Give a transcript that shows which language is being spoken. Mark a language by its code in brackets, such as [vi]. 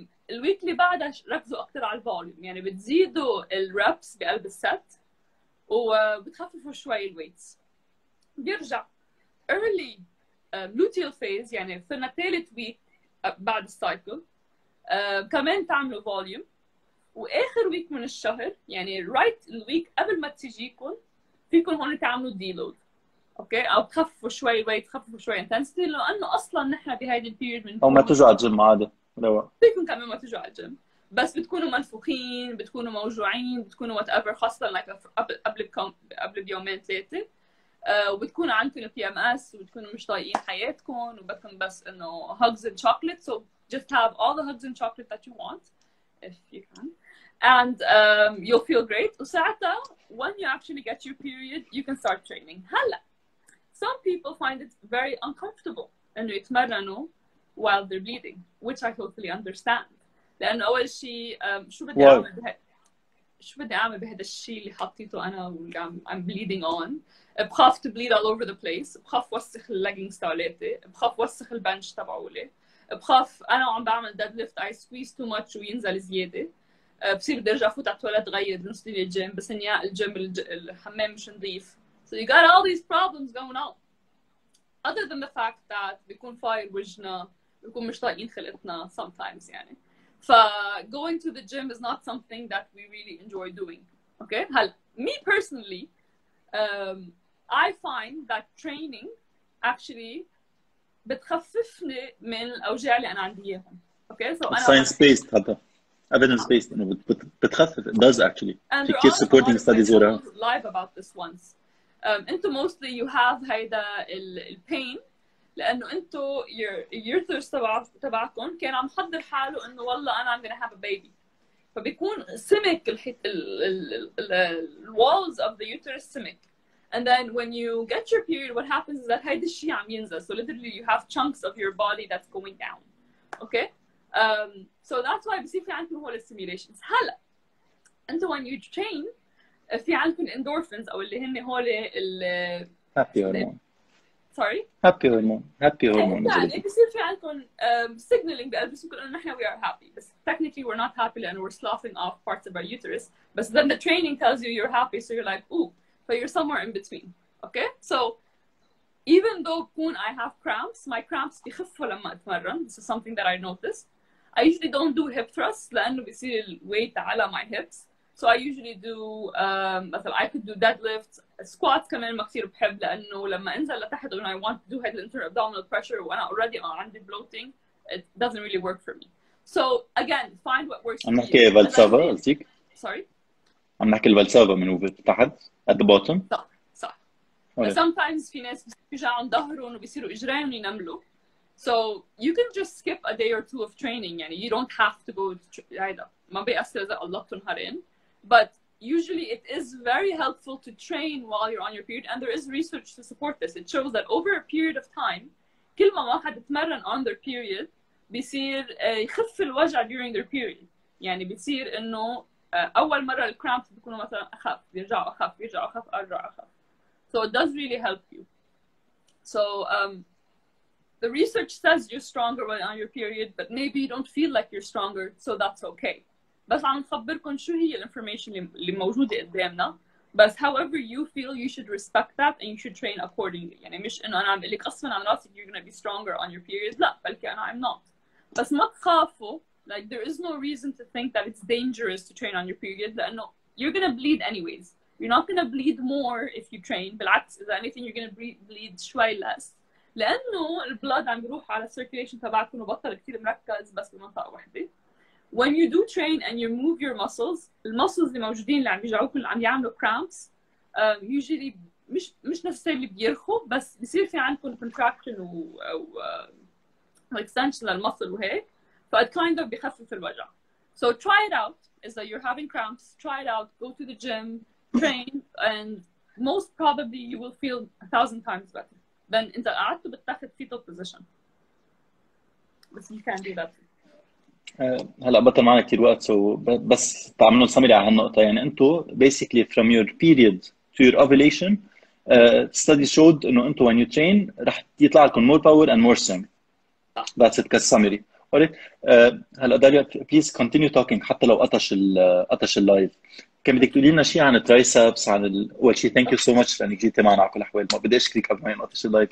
[ar] الويك اللي بعدها ركزوا أكتر على الفوليوم يعني بتزيدوا الريبس بقلب الست وبتخففوا شوي الويتس بيرجع [en] early luteal phase [ar] يعني في ثالث ويك بعد السايكل كمان تعملوا فوليوم وآخر ويك من الشهر يعني right الويك قبل ما تجيكم فيكم هون تعملوا ديلود اوكي او تخففوا شوي ويت تخففوا شوي انتنسيتي لانه اصلا نحن بهيدي البيريود من او ما تجوا على الجيم عادي فيكم كمان ما تجوا على الجيم بس بتكونوا منفوخين بتكونوا موجوعين بتكونوا وات ايفر خاصه قبل بيومين ثلاثه وبتكونوا عندكم البي ام اس وبتكونوا مش طايقين حياتكم وبدكم بس انه [en] hugs and chocolate so just have all the hugs and chocolate that you want if you can and you'll feel great وساعتها when you actually get your period you can start training هلا some people find it very uncomfortable انه يتمرنوا while they're bleeding which I totally understand [ar] لانه اول شيء شو بدي اعمل شو بدي اعمل بهذا الشيء اللي حطيته انا واللي [en] I'm bleeding on. [ar] بخاف [en] to bleed all over the place، [ar] بخاف وسخ الليجنجز تبعولاتي، بخاف وسخ البنش تبعولي، بخاف انا وعم بعمل ديد ليفت [en] I squeeze too much [ar] وينزل زياده، بصير بدي ارجع فوت على التواليت غير بنص لي الجيم، بس اني الجيم الحمام مش نظيف. [en] So you got all these problems going on. Other than the fact that [ar] بيكون فاير وجهنا، بيكون مش طايقين خلقتنا sometimes يعني. [en] ف going to the gym is not something that we really enjoy doing. Okay? هلا me personally I find that training actually [ar] بتخففني من الاوجاع اللي انا عندي اياهم. [en] Okay? So انا science based هذا evidence based [ar] انه بتخفف. [en] It does actually. And [ar] في كثير supporting studies وراها. [en] live about this once. [ar] انتو [en] mostly you have [ar] هيدا البين لانه انتو your uterus تبعكم كان عم يحضر حاله انه والله انا [en] I'm gonna have a baby. [ar] فبيكون سمك ال [en] walls of the uterus [ar] سمك. [en] And then when you get your period, what happens is that [ar] هيدا الشيء عم ينزل. [en] So literally you have chunks of your body that's going down. Okay? So that's why [ar] بصير في عندكم هول السيميليشنز. هلا انتو [en] when you train [ar] في عندكم endorphins او اللي هن هول ال [en] happy hormone. Sorry? happy hormone. [ar] يعني بصير في عندكم signaling بقلبكم انه نحن we are happy. [en] بس technically we're not happy لانه we're sloughing off parts of our uterus. But then the training tells you you're happy, so you're like, ooh, but you're somewhere in between. Okay? So even though I have cramps, my cramps [ar] بيخفوا لما اتمرن. [en] This is something that I noticed. I usually don't do hip thrusts [ar] لأنه بيصير الويت على [en] my hips. So I usually do مثلا I could do deadlifts, squats [ar] كمان ما كثير بحب لأنه لما أنزل لتحت [en] when I want to do head internal abdominal pressure وأنا already عندي bloating, it doesn't really work for me. So again, find what works for you. [ar] عم نحكي فالسافا قصدك؟ [en] Sorry? [ar] عم نحكي الفالسافا من تحت [en] at the bottom. [ar] صح. Sometimes في ناس بيجعوا ظهرهم وبيصيروا إجريهم ينملوا. [en] So you can just skip a day or two of training يعني you don't have to go [ar] هيدا ما بيأثر إذا قلبتوا نهارين. [en] But usually it is very helpful to train while you're on your period and there is research to support this. It shows that over a period of time [ar] كل ما واحد يتمرن [en] on their period [ar] بيصير يخف الوجع [en] during their period. [ar] يعني بيصير إنه أول مرة الكرامبس بيكونوا مثلا أخف يرجعوا أخف أرجع أخف. [en] So it does really help you. So the research says you're stronger when on your period, but maybe you don't feel like you're stronger, so that's okay. [ar] بس عم نخبركم شو هي الانفورميشن اللي موجودة قدامنا. [en] بس however you feel, you should respect that and you should train accordingly. [ar] يعني مش إنه أنا عم بقول لك غصباً عن راسك [en] you're gonna be stronger on your period. [ar] لا بلكي أنا [en] I'm not. [ar] بس ما تخافوا. [en] Like there is no reason to think that it's dangerous to train on your period لأنه you're gonna bleed anyways. You're not gonna bleed more if you train. بالعكس إذا anything you're gonna bleed شوي less. [ar] لأنه البلد عم بيروح على circulation تبعكم وبطل كتير مركز بس بمنطقة واحدة. [en] When you do train and you move your muscles, [ar] المسلز اللي موجودين اللي عم بيجعوكم اللي عم يعملوا cramps usually مش necessarily بيرخوا بس بيصير في عندكم contraction و extension للمسل وهيك. [en] ف it kind of [ar] بيخفف الوجع. [en] So try it out. Is that you're having cramps, try it out, go to the gym, train, and most probably you will feel 1,000 times better. [ar] Then انت قعدت بتاخد fetal position. [en] But you can't do that. [ar] هلا بطل معنا كثير وقت بس تعملوا سمري على هالنقطة. [en] يعني انتم basically from your period to your ovulation studies showed انه انتم when you train [ar] رح يطلع لكم [en] more power and more strength. That's it كسمري. alright. [ar] هلا داليا [en] please continue talking [ar] حتى لو قطش اللايف. كان بدك تقولي لنا شيء عن الترايسبس عن اول شيء [en] thank you so much [ar] لانك جيتي معنا على كل الاحوال. ما بدي اشكرك قبل ما ينقطش اللايف.